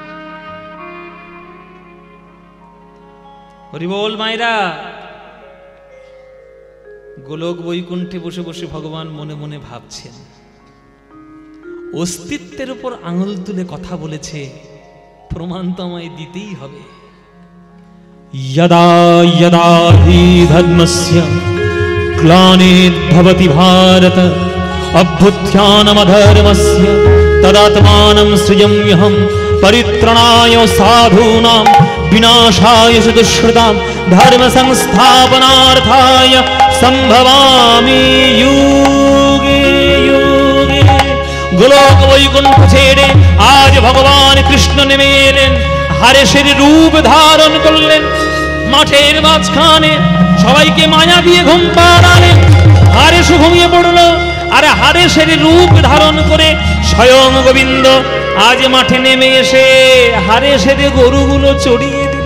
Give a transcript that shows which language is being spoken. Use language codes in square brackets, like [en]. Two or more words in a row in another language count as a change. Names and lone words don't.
[bn] হরি বল মায়েরা। গোলক বৈকুণ্ঠে বসে বসে ভগবান মনে মনে ভাবছেন, অস্তিত্বের উপর আঙুল তুলে কথা বলেছে, প্রমাণ তো আমায় দিতেই হবে। [sa] यदा यदा हि धर्मस्य ग्लानिर्भवति भारत अभ्युत्थानमधर्मस्य तदात्मानं सृजाम्यहं परित्राणाय साधूनां विनाशाय च दुष्कृतां धर्म संस्थापनार्थाय संभवामि युगे युगे। [bn] গোলক বৈকুণ্ঠ ছেড়ে আজ ভগবান কৃষ্ণ নেমে এলেন, হারেশের রূপ ধারণ করলেন। মাঠের মাঝখানে সবাইকে মায়া দিয়ে ঘুম পাড়ালেন। হারেশ ঘুমিয়ে পড়ল, আর হারেশের রূপ ধারণ করে স্বয়ং গোবিন্দ আজ মাঠে নেমে এসে হারেশের গরুগুলো চড়িয়ে দিল।